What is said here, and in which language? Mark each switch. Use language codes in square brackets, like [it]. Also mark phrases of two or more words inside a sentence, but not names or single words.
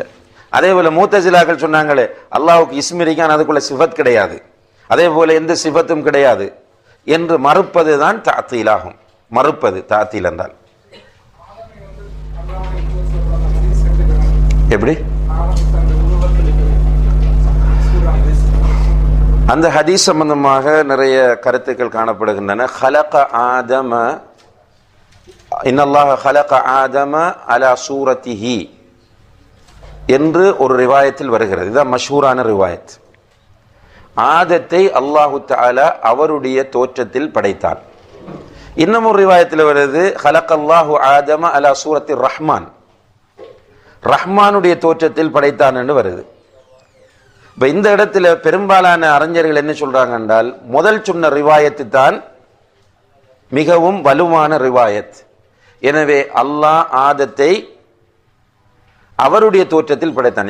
[ta] அதே போல மூத்தசிலாக்கள் சொன்னாங்களே அல்லாஹ்வுக்கு இஸ்ம் இருக்கான், அதுக்குள்ள சிஃபத் கிடையாது, அதே போல எந்த சிஃபத்தும் கிடையாது என்று மறுப்பது தான் தாத்தீலாகும். மறுப்பது தாத்தீல் என்றால் எப்படி? அந்த ஹதீஸ் சம்பந்தமாக நிறைய கருத்துக்கள் காணப்படுகின்றன. [ar] خلق آدم إن الله خلق آدم على صورته [ta] என்று ஒரு ரிவாயத்தில் வருகிறது. இதுதான் மஷ்ஹூரான ரிவாயத். ஆதத்தை அல்லாஹு தஆலா அவருடைய தோற்றத்தில் படைத்தான். இன்னும் ஒரு ரிவாயத்தில் வருது [ar] خلق الله آدم على صورة الرحمن, [ta] ரஹ்மானுடைய தோற்றத்தில் படைத்தான் என்று வருது. இப்ப இந்த இடத்துல பெரும்பாலான அறிஞர்கள் என்ன சொல்றாங்க என்றால் முதல் சொன்ன ரிவாயத்து தான் மிகவும் வலுவான ரிவாயத். எனவே அல்லாஹ் ஆதத்தை அவருடைய தோற்றத்தில் படைத்தான்.